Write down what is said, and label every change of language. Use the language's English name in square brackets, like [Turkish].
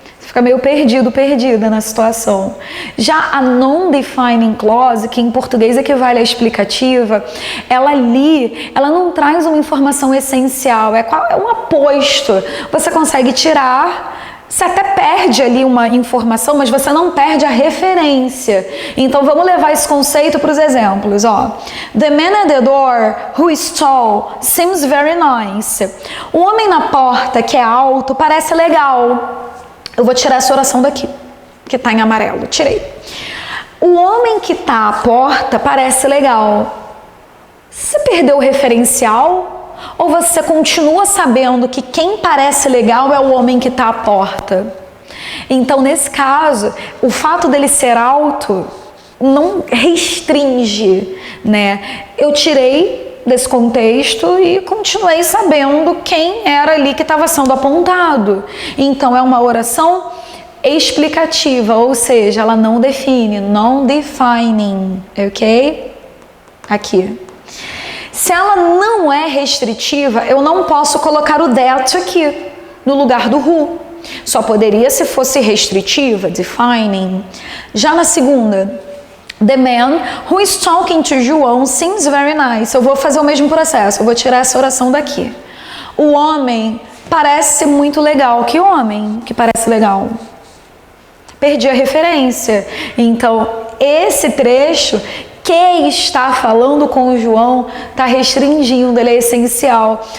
[Portuguese] Fica meio perdida na situação. Já a non-defining clause, que em português equivale à explicativa, ela não traz uma informação essencial, é um aposto. Você consegue tirar, você até perde ali uma informação, mas você não perde a referência. Então vamos levar esse conceito para os exemplos. [English] The man at the door who is tall seems very nice. [Portuguese] O homem na porta que é alto parece legal. Eu vou tirar essa oração daqui, que está em amarelo. Tirei. O homem que está à porta parece legal. Você perdeu o referencial? Ou você continua sabendo que quem parece legal é o homem que está à porta? Então, nesse caso, o fato dele ser alto não restringe, né? Eu tirei desse contexto e continuei sabendo quem era ali que estava sendo apontado. Então, é uma oração explicativa, ou seja, ela não define, non-defining, ok? Aqui. Se ela não é restritiva, eu não posso colocar o that aqui, no lugar do who. Só poderia se fosse restritiva, defining. Já na segunda, [English] the man who is talking to João seems very nice. [Portuguese] Eu vou fazer o mesmo processo, eu vou tirar essa oração daqui. O homem parece muito legal. Que homem que parece legal? Perdi a referência. Então, esse trecho que está falando com o João está restringindo, ele é essencial.